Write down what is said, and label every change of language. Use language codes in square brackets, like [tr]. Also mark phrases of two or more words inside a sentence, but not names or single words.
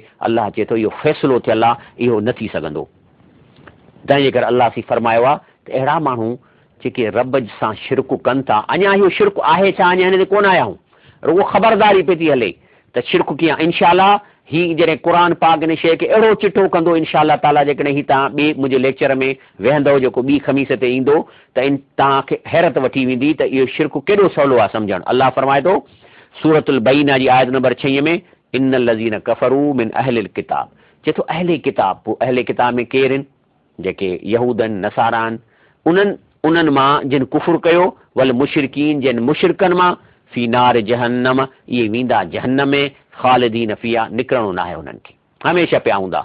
[sd] अलाह चए थो इहो फ़ैसिलो थियल आहे, इहो न थी सघंदो। तंहिंजे करे अलाह सी फरमायो आहे त अहिड़ा माण्हू जेके रब सां शिरक कनि था, अञा इहो शिरक आहे छा अञा हिन ते कोन आया आहियूं, रुगो ख़बरदारी पई थी हले त शिरक कीअं। इनशाला ही जॾहिं क़ुर पाक इन शइ खे अहिड़ो चिठो कंदो [ar] إن شاء الله تعالى, [sd] जेकॾहिं ही तव्हां ॿिए मुंहिंजे लेक्चर में वेहंदव जेको ॿी ख़मीस ते ईंदो त तव्हांखे हैरत वठी वेंदी त इहो शिरक केॾो सवलो आहे सम्झणु। अलाह फरमाए थो सूरतुल बैना जी आयत नंबर 6 में, [ar] إن الذين كفروا من أهل الكتاب. [sd] चए थो अहले किताब। पोइ अहले किताब में केरु आहिनि? जेके यहूदनि नसारा आहिनि, उन्हनि मां जिन कुफुर कयो, [ar] والمشركين [sd] जिन मुशरिकनि मां, [ar] في نار جهنم, [sd] इहे वेंदा जहन्नम में, [ar] خالدين فيها, [sd] निकिरणो न आहे उन्हनि खे, हमेशह पिया हूंदा।